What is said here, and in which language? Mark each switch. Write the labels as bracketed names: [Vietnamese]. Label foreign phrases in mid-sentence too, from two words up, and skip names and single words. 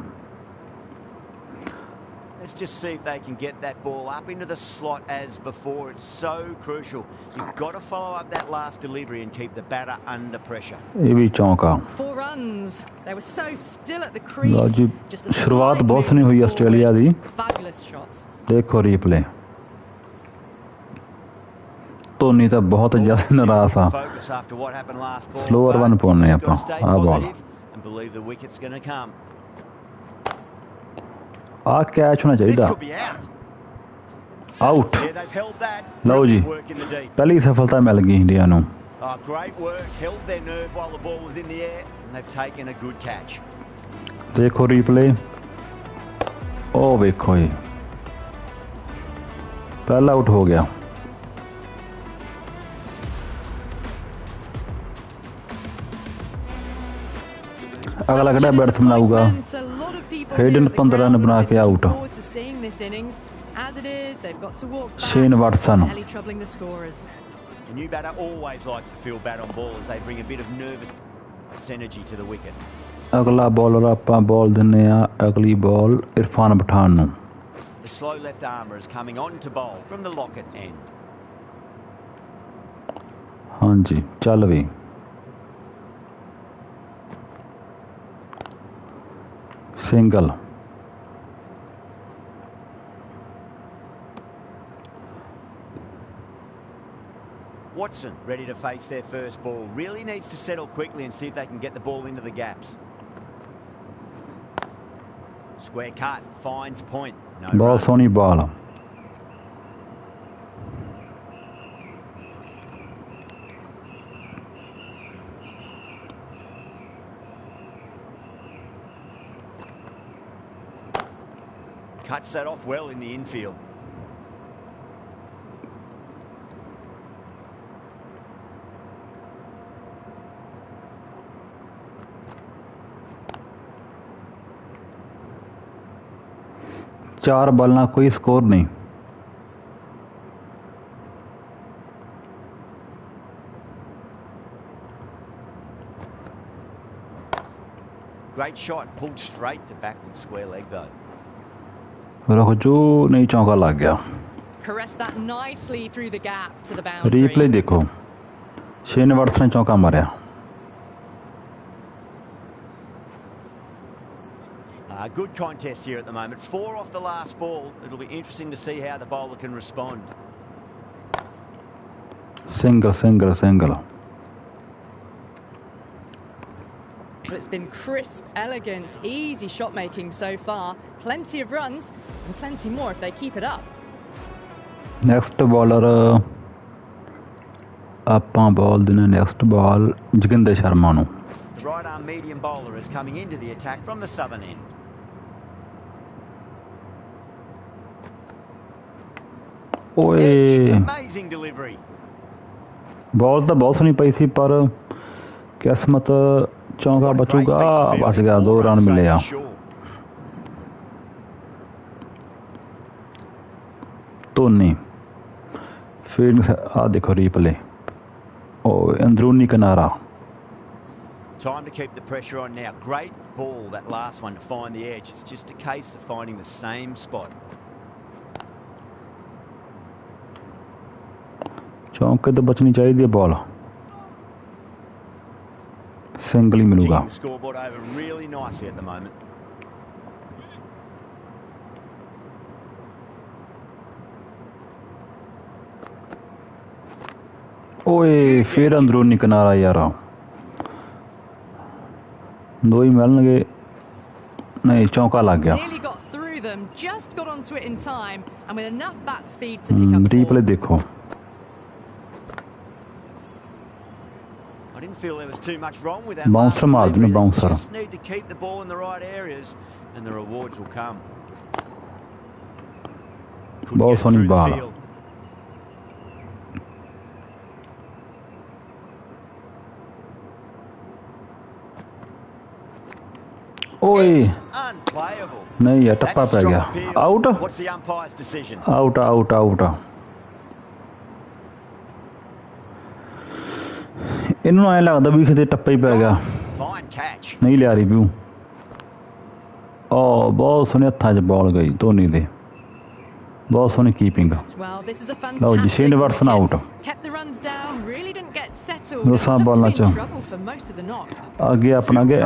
[English] Let's just see if they can get that ball up into the slot as before. It's so crucial. You've got to follow up that last delivery and keep the batter under pressure. [Punjabi] ਇਹ ਵੀ ਚੌਂਕਾ [English] 4 runs. They were so still at the [Punjabi] ਲਓ [English] crease. [Punjabi] ਜੀ [English] Just a [Punjabi] ਸ਼ੁਰੂਆਤ [English] slight [Punjabi] ਬਹੁਤ ਸੋਹਣੀ ਹੋਈ [English] movement [Punjabi] ਆਸਟ੍ਰੇਲੀਆ ਦੀ [English] forward. Fabulous shots. [Punjabi] ਦੇਖੋ ਰੀਪਲੇ ਧੋਨੀ ਤਾਂ ਬਹੁਤ ਜ਼ਿਆਦਾ ਨਾਰਾਜ਼ ਆ [English] Focus after what happened last ball. slower one [Punjabi] ਪਾਉਣੇ ਆਪਾਂ ਆ ਬਾਲ [English] And believe the wicket's going to come. [Punjabi] ਆ ਕੈਚ ਹੋਣਾ [English] This [Punjabi] ਚਾਹੀਦਾ [English] could be out. [Punjabi] ਆਊਟ [English] Yeah, they've held that. [Punjabi] ਲਓ ਜੀ [English] Brilliant work in the deep. [Punjabi] ਪਹਿਲੀ ਸਫਲਤਾ ਮਿਲ ਗਈ ਇੰਡੀਆ ਨੂੰ [English] Oh, great work. Held their nerve while the ball was in the air, and they've taken a good catch. [Punjabi] ਦੇਖੋ ਰੀਪਲੇ ਉਹ ਵੇਖੋ ਜੀ ਪਹਿਲਾ ਆਊਟ ਹੋ ਗਿਆ ਅਗਲਾ ਕਿਹੜਾ ਬੈਟਸਮੈਨ ਆਊਗਾ ਹੇਡਨ 15 ਰਨ ਬਣਾ ਕੇ ਆਊਟ ਸ਼ੇਨ ਵਾਟਸਨ [English] The new batter always likes to feel bad on ball as they bring a bit of nervous energy to the wicket. [Punjabi] ਅਗਲਾ ਬੋਲਰ ਆਪਾਂ ਬੋਲ ਦਿੰਨੇ ਆ ਅਗਲੀ ਬੋਲ ਇਰਫਾਨ ਪਠਾਨ ਨੂੰ [English] The slow left armour is coming on to bowl from the locket end. [Punjabi] ਹਾਂਜੀ ਚੱਲ ਵੀ ਸਿੰਗਲ [English] Watson ready to face their first ball. Really needs to settle quickly and see if they can get the ball into the gaps. Square cut, finds point. No [Punjabi] ਬਹੁਤ [English] run. [Punjabi] ਸੋਹਣੀ ਬਾਲ [English] Cuts that off well in the infield. [Punjabi] ਚਾਰ ਬਾਲਾਂ ਕੋਈ ਸਕੋਰ ਨਹੀਂ [English] Great shot, pulled straight to backward square leg though. [Punjabi] ਰੁਕ ਜੋ ਨਹੀਂ ਚੌਂਕਾ ਲੱਗ ਗਿਆ [English] Caressed that nicely through the gap to the boundary. [Punjabi] ਰੀਪਲੇ ਦੇਖੋ ਸ਼ੇਨ ਵਾਟਸਨ ਨੇ ਚੌਂਕਾ ਮਾਰਿਆ [English] Good contest here at the moment. 4 off the last ball. It'll be interesting to see how the bowler can respond. single single single But it's been crisp, elegant, easy shot making so far. Plenty of runs and plenty more if they keep it up. next bowler [Punjabi] ਆਪਾਂ ਬੋਲ ਦੇਣਾ [English] next ball [Punjabi] ਜੋਗਿੰਦਰ ਸ਼ਰਮਾ ਨੂੰ [English] The right arm medium bowler is coming into the attack from the southern end. ਓਏ Amazing delivery. [Punjabi] ਬਾਲ ਤਾਂ ਬਹੁਤ ਸੋਹਣੀ ਪਈ ਸੀ ਪਰ ਕਿਸਮਤ ਚੌਂਕਾ ਬਚੂਗਾ ਬਚ ਗਿਆ 2 ਰਨ ਮਿਲੇ ਆ ਧੋਨੀ ਫੀਲਡਿੰਗ ਆ ਦੇਖੋ ਰੀਪਲੇ ਓ ਅੰਦਰੂਨੀ ਕਿਨਾਰਾ [English] Time to keep the pressure on now. Great ball, that last one, to find the edge. It's just a case of finding the same spot. [Punjabi] ਚੌਂਕੇ ਤਾਂ ਬਚਣੀ ਚਾਹੀਦੀ ਬਾਲ ਸਿੰਗਲ ਹੀ ਮਿਲੂਗਾ [English] Ticking the scoreboard over really nicely at the moment. [Punjabi] ਓਏ ਫਿਰ ਅੰਦਰੂਨੀ ਕਿਨਾਰਾ ਯਾਰ 2 ਹੀ ਮਿਲਣਗੇ ਨਹੀਂ ਚੌਂਕਾ ਲੱਗ ਗਿਆ [English] Nearly got through them, just got onto it in time, and with enough bat speed to pick up [Punjabi] रीप्ले [English] 4. [Punjabi] देखो [English] I didn't feel there was too much wrong with that. Bouncer last [Punjabi] मार [English] delivery. [Punjabi] देना, bouncer. [English] Just need to keep the ball in the right areas, and the rewards will come. Couldn't [Punjabi] बहुत [English] get it [Punjabi] सोहनी [English] through the [Punjabi] बाल [English] field. ओए Unplayable. [Punjabi] ਨਹੀਂ ਯਾਰ ਟੱਪਾ [English] That's a [Punjabi] पै [English] strong [Punjabi] गया [English] appeal. [Punjabi] आउट [English] What's the umpire's decision? out out out [Punjabi] ਇਨ੍ਹਾਂਨੇ ਐ ਲੱਗਦਾ ਵੀ ਕਿਤੇ ਟੱਪਾ ਹੀ ਪੈ ਗਿਆ [English] Fine catch. [Punjabi] ਨਹੀਂ ਲਿਆ ਰਿਵਿਊ ਓ ਬਹੁਤ ਸੋਹਣੇ ਹੱਥਾਂ ਚ ਬਾਲ ਗਈ ਧੋਨੀ ਦੇ ਬਹੁਤ ਸੋਹਣੀ ਕੀਪਿੰਗ [English] Well, this is a [Punjabi] ਲਓ ਜੀ [English] fantastic [Punjabi] ਸ਼ੇਨ ਵਾਟਸਨ ਆਊਟ [English] wicket. Kept the runs down, really didn't get settled. [Punjabi] दोसां [English] and looked [Punjabi] बॉलां [English] to be in [Punjabi] च [English] trouble for most of the knock. [Punjabi] ਅੱਗੇ ਆਪਣਾ ਗਏ